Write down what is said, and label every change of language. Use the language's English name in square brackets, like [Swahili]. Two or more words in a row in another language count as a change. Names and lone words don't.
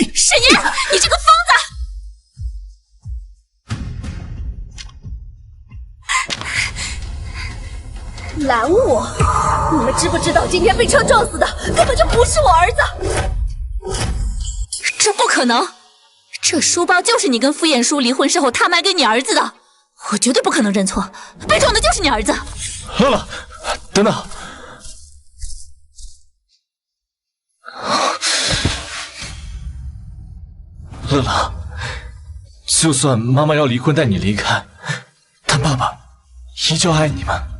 [Chinese] 沈岩，你這個瘋子！拦我！你們知不知道今天被車撞死的根本就不是我兒子？這不可能！這書包就是你跟傅晏殊離婚時候他賣給你兒子的，我絕對不可能認錯，被撞的就是你兒子。樂樂，等等。樂樂，就算媽媽要離婚帶你離開，但爸爸依舊愛你們。